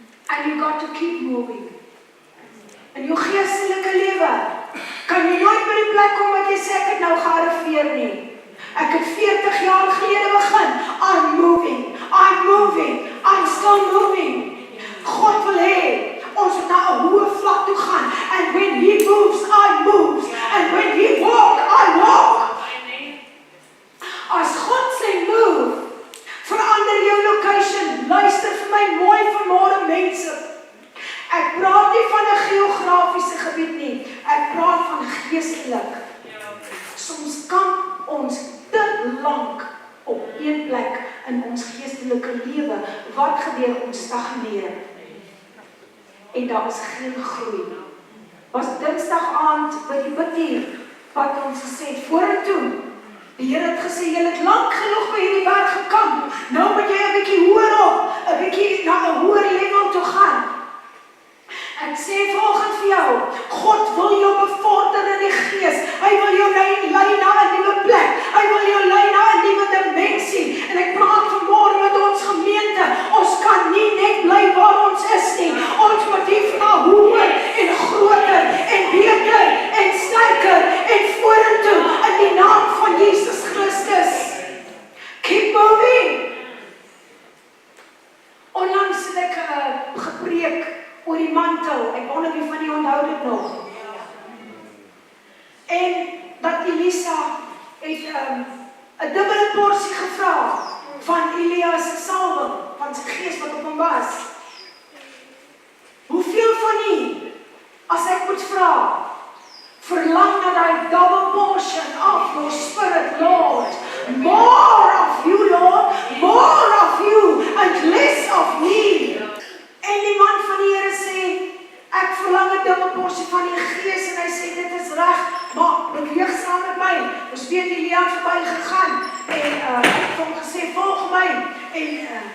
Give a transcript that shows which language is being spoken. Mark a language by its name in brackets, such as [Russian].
[English] And you got to keep moving. [Afrikaans] In jou geestelike lewe kan jy nooit by die plek kom wat jy sê, ek het nou gearriveer nie. Ek het 40 jaar gelede begin. [English] I'm still moving. [Afrikaans] God wil hê, ons moet na 'n hoë vlak toe gaan. [English] And when he moves, I move. And when he walk, I walk. [Afrikaans] As God sê move, verander jou location. Luister vir my mooi vanmôre mense. Ek praat nie van 'n geografiese gebied nie. Ek praat van geestelik. Soms kamp ons te lank op een plek in ons geestelike lewe. Wat gebeur? Ons stagneer. En daar is geen groei. Was Dinsdag aand by die bidtier wat ons gesê het, vorentoe. Die Here het gesê, jy het lank genoeg by hierdie werk gekamp. Nou moet jy 'n bietjie hoër op, 'n bietjie na 'n hoër level toe gaan. Ek sê volgens vir jou, God wil jou bevorder in die gees. Hy wil jou lei na 'n nuwe plek. Hy wil jou lei na 'n nuwe dimensie. En ek praat vanmôre met ons gemeente. Ons kan nie net bly waar ons is nie. Ons moet hier na hoër en groter en beter en sterker en vorentoe in die naam van Jesus Christus. [English] Keep moving. [Afrikaans] Onlangs het ek gepreek oor die mantel. Ek wonder wie van die onthou dit nog. En dat Elisa het 'n dubbele porsie gevra van Elia se salwing, van sy gees wat op hom was. Hoeveel van u, as ek moet vra, verlang na daai [English] double portion of your spirit, Lord? More of you, Lord, more of you and less of me. [Afrikaans] En die man van die Here sê, ek verlang 'n dubbele porsie van die gees, en hy sê dit is reg, maar beweeg saam met my. Ons weet Elia het verby gegaan en ek het hom gesê volg my, en